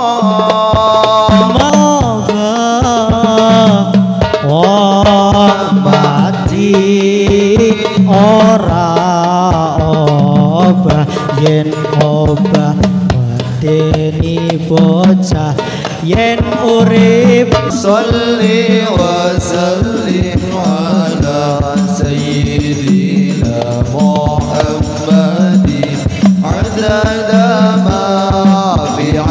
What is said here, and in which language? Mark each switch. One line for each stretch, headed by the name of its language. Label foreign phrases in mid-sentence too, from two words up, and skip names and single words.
Javanese: ora obah yen obah medeni bocah yen urip
Arabic: sholli wa sallim ala sayyidina Muhammadin adada ma fi